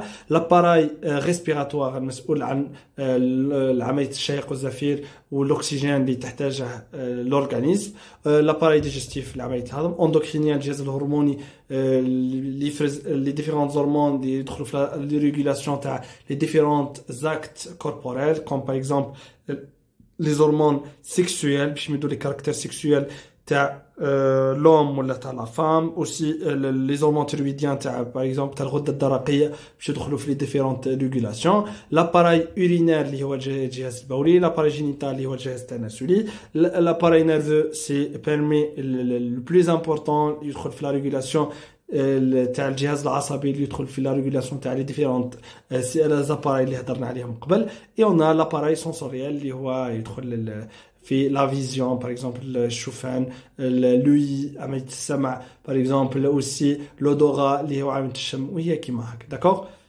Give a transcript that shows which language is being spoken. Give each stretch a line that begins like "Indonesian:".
French: L'appareil respiratoire
Arabic: المسؤول عن عملية الشهيق والزفير والأكسجين اللي تحتاجه l'organisme.
French: L'appareil digestif
Arabic: لعملية الهضم.
French: Endocrinien
Arabic: الجهاز الهرموني اللي يفرز
French: les différentes hormones
Arabic: اللي يدخلوا في
French: la régulation تاع les différents actes corporels comme par exemple les hormones sexuelles
Arabic: باش يمدوا
French: les caractères sexuels تاع l'homme ou la femme. Aussi les hormones thyroïdiennes par exemple
Arabic: تاع الغدة الدرقية باش يدخلوا في
French: les différentes régulations. L'appareil urinaire
Arabic: اللي هو الجهاز البولي.
French: L'appareil génital
Arabic: اللي هو الجهاز التناسلي.
French: L'appareil nerveux c'est permet le plus important يدخل في la régulation
Arabic: تاع الجهاز العصبي اللي يدخل في
French: la régulation تاع les différentes appareils
Arabic: اللي هضرنا عليهم قبل.
French: Et on a l'appareil sensoriel
Arabic: اللي هو يدخل في
French: la vision par exemple الشوفان, l'ouïe
Arabic: عملية السمع
French: par exemple, aussi l'odorat
Arabic: اللي هو عملية الشم وهي كيما هكا.
French: d'accord.